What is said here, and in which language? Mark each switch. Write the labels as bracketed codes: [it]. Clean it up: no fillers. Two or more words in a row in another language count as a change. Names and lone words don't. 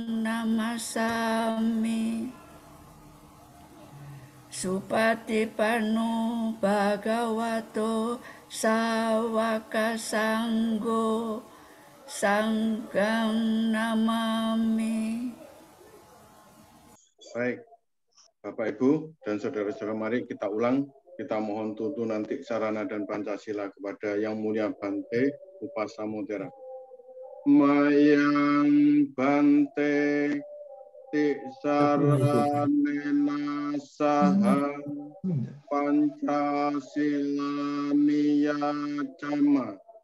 [pi] Namasami Supatipanno Bhagavato Sawaka Sanggo Sanggam Namami. [id] Baik, Bapak Ibu dan saudara-saudara, mari kita ulang. Kita mohon tuntunan Tik Sarana dan Pancasila kepada Yang Mulia Bante Upasamudera. [pi] Mayang Bante Tik Saranena Saha Pancasila Niyacama